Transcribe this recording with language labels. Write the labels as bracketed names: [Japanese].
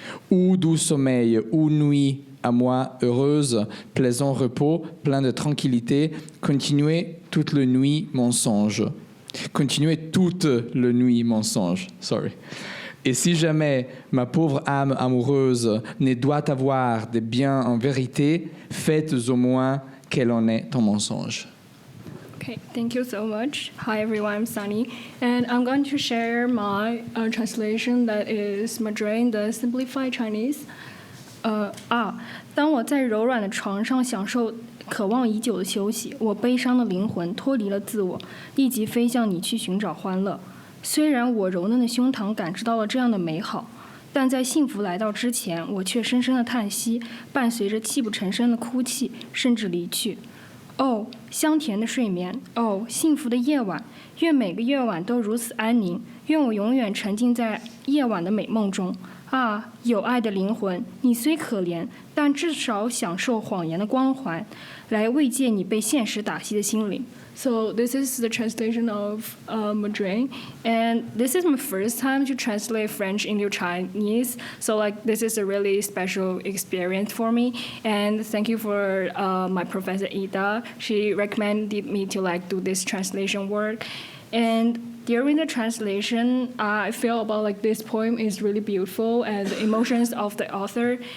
[French] Ou doux sommeil, ou nuit à moi heureuse, plaisant repos, plein de tranquillité, continuez toute la nuit mon songe. Continuez toute la nuit mon songe. [English] Sorry. [French] Et si jamais ma pauvre âme amoureuse ne doit avoir de bien en vérité, faites au moins qu'elle en ait en mensonge. [English] Okay, thank you so much. Hi everyone, I'm Sunny, and I'm going to share my translation that is Mandarin, the simplified Chinese. [Chinese] 当我在柔软的床上享受渴望已久的休息，我悲伤的灵魂脱离了自我，立即飞向你去寻找欢乐。虽然我柔嫩的胸膛感知到了这样的美好，但在幸福来到之前，我却深深的叹息，伴随着泣不成声的哭泣，甚至离去。哦，香甜的睡眠，哦，幸福的夜晚，愿每个夜晚都如此安宁，愿我永远沉浸在夜晚的美梦中。啊，有爱的灵魂，你虽可怜，但至少享受谎言的光环，来慰藉你被现实打击的心灵。 [English] So this is the translation of Mandarin, and this is my first time to translate French into Chinese. So like this is a really special experience for me, and thank you for my professor Ida. She recommended me to like do this translation work, and during the translation, I feel about like this poem is really beautiful and the emotions of the author.